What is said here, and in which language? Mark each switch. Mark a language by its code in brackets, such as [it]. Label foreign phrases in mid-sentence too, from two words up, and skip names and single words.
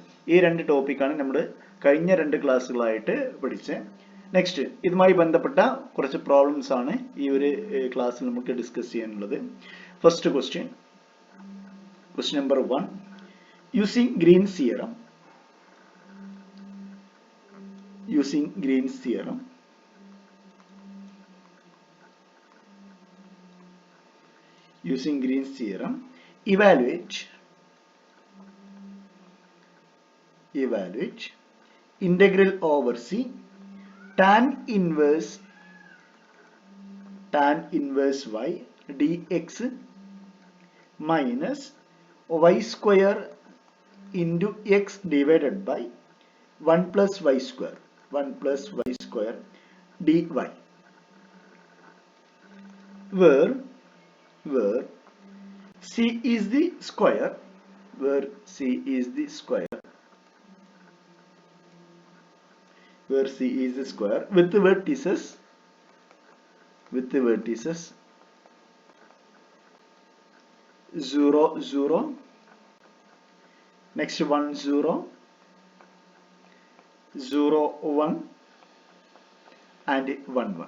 [ml] ഈ 2 ടോപ്പിക്കാണ് നമ്മൾ കഴിഞ്ഞ 2 ക്ലാസ്സുകളായിട്ട് പഠിച്ചത്. നെക്സ്റ്റ് ഇതുമായി ബന്ധപ്പെട്ട കുറച്ച് പ്രോബ്ലംസ് ആണ് ഈ ഒരു ക്ലാസ്സിൽ നമുക്ക് ഡിസ്കസ് ചെയ്യാനുള്ളത്. [en] First question number 1, using Green's theorem. Using Green's theorem, evaluate integral over C tan inverse y dx minus y square into x divided by 1 plus y square dy, where C is the square, with the vertices 0 0, next 1 0, 0 1 and 1 1.